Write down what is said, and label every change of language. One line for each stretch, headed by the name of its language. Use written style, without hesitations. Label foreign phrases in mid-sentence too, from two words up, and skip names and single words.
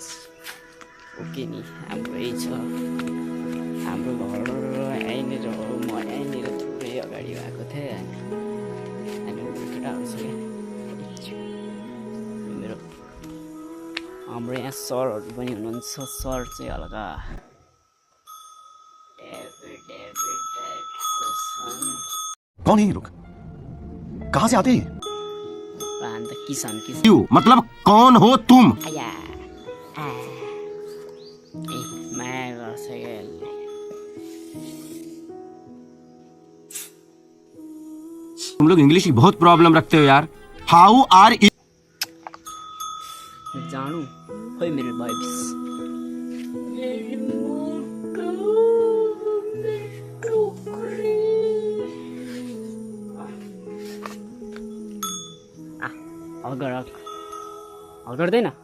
Nepali: ओके नि, हाम्रो यही छ। हाम्रो घर यहीँनिर हो, म यहीँनिर थुप्रै अगाडि भएको थिएँ होइन। अनि केटाहरू छ क्या मेरो। हाम्रो यहाँ सरहरू पनि हुनुहुन्छ। सर चाहिँ हल्का
Hindi: कौन है ये लोग? कहाँ से आते हैं?
Nepali: अन्त किसान
Hindi: मतलब कौन हो तुम?
Nepali: माया गर्छ क्या यसले।
Hindi: तुम लोग इंग्लिश की बहुत प्रॉब्लम रखते हो यार।
English: How are
Nepali: जानु खोइ मेरो वाइफ हल गर्दैन।